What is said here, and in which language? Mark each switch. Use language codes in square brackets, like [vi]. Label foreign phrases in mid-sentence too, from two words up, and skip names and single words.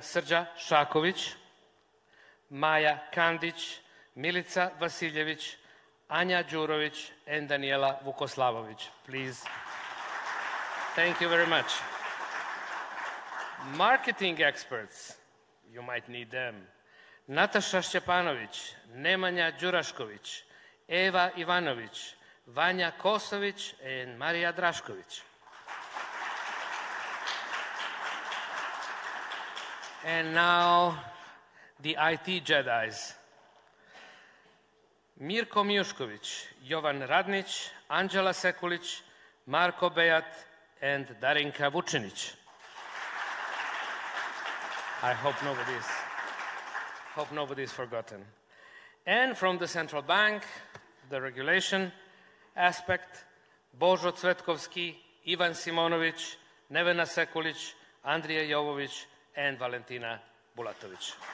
[en] Srđa Šaković, Maja Kandić, Milica Vasiljević, Anja Đurović, and Daniela Vukoslavović. Please. Thank you very much. Marketing experts, you might need them. Nataša Šćepanović, Nemanja Đurašković, Eva Ivanović, Vanja Kosović, and Marija Drašković. And now, the IT Jedis. Mirko Mijušković, Jovan Radnić, Anđela Sekulić, Marko Bejat, and Darinka Vučinić. I hope nobody is forgotten. And from the central bank, the regulation aspect, Božo Cvetkovski, Ivan Simonović, Nevena Sekulić, Andrija Jovović, and Valentina Bulatović.